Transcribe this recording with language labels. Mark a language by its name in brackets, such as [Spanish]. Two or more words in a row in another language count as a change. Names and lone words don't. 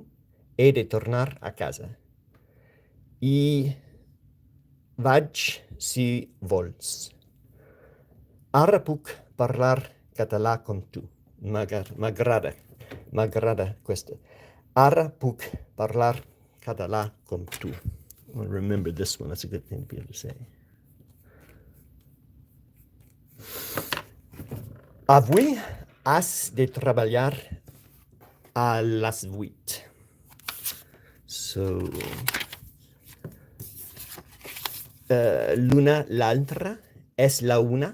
[Catalan] He de tornar a casa. I vaig si vols. Ara puc parlar català com tu. M'agrada questo. Ara puc parlar català com tu. [English] I'll remember this one. That's a good thing to be able to say. [Catalan] Avui has de treballar a les 8. So, l'una, l'altra, és la una.